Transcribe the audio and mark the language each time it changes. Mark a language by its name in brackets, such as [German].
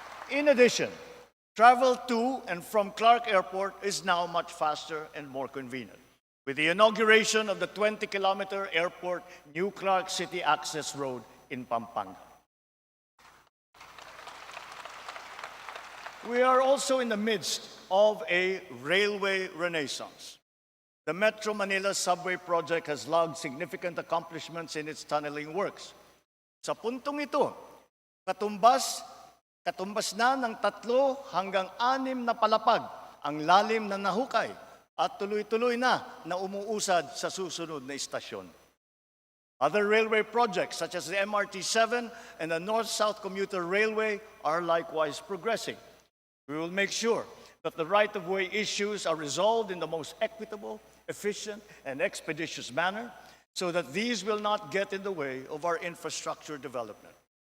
[English] In addition, travel to and from Clark Airport is now much faster and more convenient, with the inauguration of the 20-kilometer airport New Clark City Access Road in Pampanga. We are also in the midst of a railway renaissance. The Metro Manila Subway Project has logged significant accomplishments in its tunneling works. [Filipino] Sa puntong ito, katumbas na ng 3 hanggang 6 na palapag ang lalim na nahukay at tuloy-tuloy na umuusad sa susunod na istasyon. [English] Other railway projects such as the MRT-7 and the North-South Commuter Railway are likewise progressing. We will make sure that the right-of-way issues are resolved in the most equitable, efficient, and expeditious manner so that these will not get in the way of our infrastructure development.